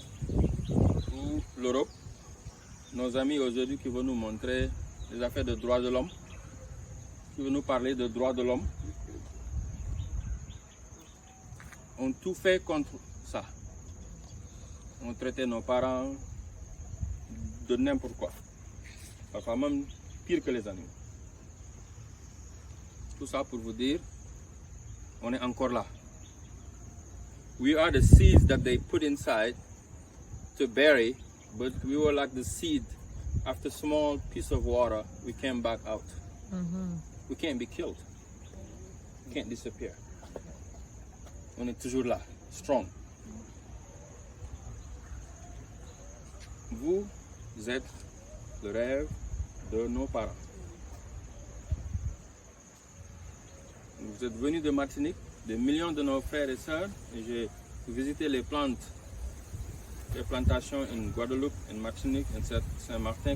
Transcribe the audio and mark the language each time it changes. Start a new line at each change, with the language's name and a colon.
French: Ou l'Europe, nos amis aujourd'hui qui vont nous montrer les affaires de droits de l'homme, qui vont nous parler de droits de l'homme, ont tout fait contre ça. On traitait nos parents de n'importe quoi. Parfois même pire que les animaux. Tout ça pour vous dire, on est encore là.
English: We are the seeds that they put inside to bury, but we were like the seed. After a small piece of water, we came back out. We can't be killed. We can't disappear.
French: On est toujours là, strong. Vous êtes le rêve de nos parents. Vous êtes venus de Martinique, des millions de nos frères et sœurs, et j'ai visité les plantations en Guadeloupe, en Martinique, en Saint-Martin.